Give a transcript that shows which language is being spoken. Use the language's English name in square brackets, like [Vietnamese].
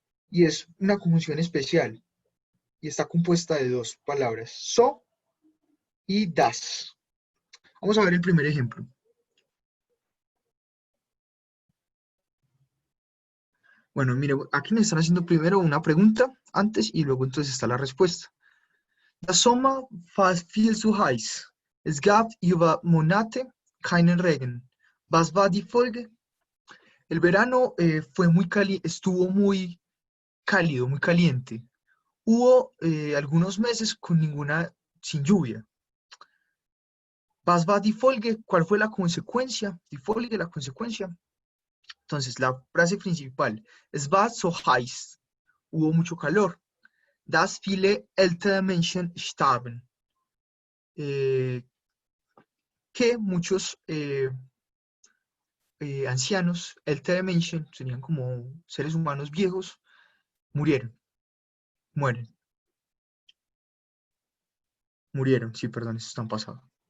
[Spanish] Y es una conjunción especial. Y está compuesta de dos palabras, so y das. Vamos a ver el primer ejemplo. Bueno, mire, aquí me están haciendo primero una pregunta antes y luego entonces está la respuesta. [German] Das Sommer war viel zu heiß. Es gab über Monate keinen Regen. Was war die Folge? [Spanish] El verano fue estuvo muy cálido, muy caliente. Hubo algunos meses sin lluvia. [German] Was war die Folge? [Spanish] ¿Cuál fue la consecuencia? [German] Die Folge, [Spanish] la consecuencia. Entonces, la frase principal. [German] Es war so heiß. [Spanish] Hubo mucho calor. [German] Dass viele ältere Menschen starben. [Spanish] Eh, que muchos ancianos, [German] ältere Menschen, [Spanish] serían como seres humanos viejos, mueren. Murieron, sí, perdón, eso está en pasado.